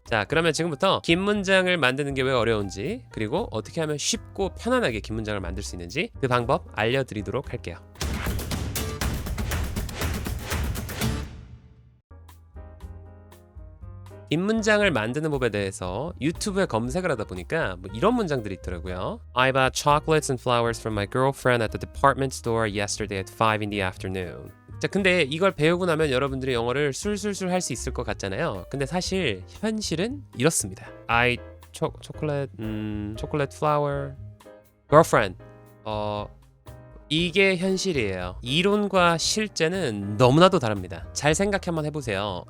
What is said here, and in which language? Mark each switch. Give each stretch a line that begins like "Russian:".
Korean: 자, 그러면 지금부터 긴 문장을 만드는 게 왜 어려운지, 그리고 어떻게 하면 쉽고 편안하게 긴 문장을 만들 수 있는지 그 방법 알려드리도록 할게요. 긴 문장을 만드는 법에 대해서 유튜브에 검색을 하다 보니까 뭐 이런 문장들이 있더라고요.
English: I bought chocolates and flowers from my girlfriend at the department store yesterday at 5 in the afternoon.
Korean: 자, 근데 이걸 배우고 나면 여러분들이 영어를 술술술 할 수 있을 것 같잖아요. 근데 사실 현실은 이렇습니다.
English: chocolate flower girlfriend.
Korean: 이게 현실이에요. 이론과 실제는 너무나도 다릅니다. 잘 생각해 한번 해보세요.